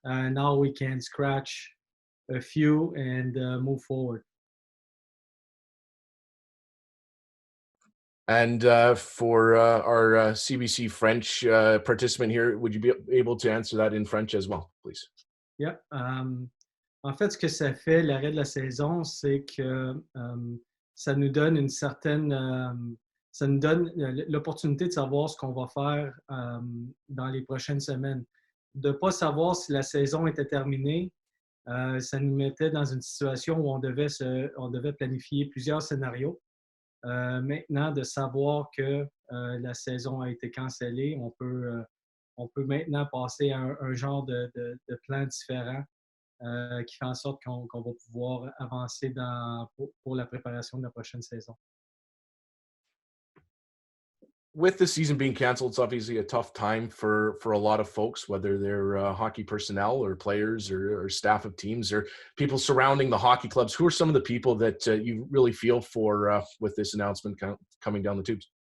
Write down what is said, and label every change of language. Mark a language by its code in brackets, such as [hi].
[en] Now we can scratch a few and move forward. And for our CBC French participant here, would you be able to answer that in French as well, please? Yeah. [fr] En fait, ce que ça fait, l'arrêt de la saison, c'est que ça nous donne une certaine, ça nous donne l'opportunité de savoir ce qu'on va faire dans les prochaines semaines. De ne pas savoir si la saison était terminée, ça nous mettait dans une situation où on devait planifier plusieurs scénarios. Maintenant, de savoir que la saison a été cancellée, on peut maintenant passer à un genre de plan différent qui fait en sorte qu'on va pouvoir avancer pour la préparation de la prochaine saison. [en] With the season being canceled, it's obviously a tough time for a lot of folks, whether they're hockey personnel or players or staff of teams or people surrounding the hockey clubs. Who are some of the people that you really feel for with this announcement coming down the tubes?